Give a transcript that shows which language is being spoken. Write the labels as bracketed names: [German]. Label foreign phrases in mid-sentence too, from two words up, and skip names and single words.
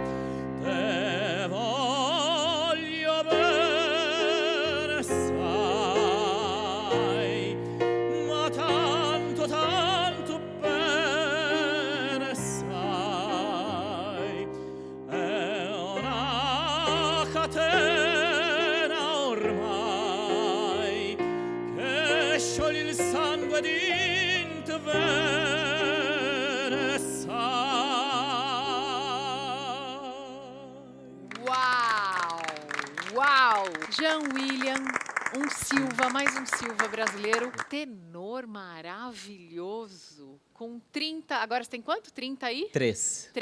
[Neapolitan] Te voglio bene assai, [Italian] ma tanto, tanto bene sai. È una catena ormai che scioglie il sangue di te bene sai. [Portuguese] Uau! Jean William, um Silva, mais um Silva brasileiro. Tenor maravilhoso. Com 30... Agora você tem quanto? 30 aí?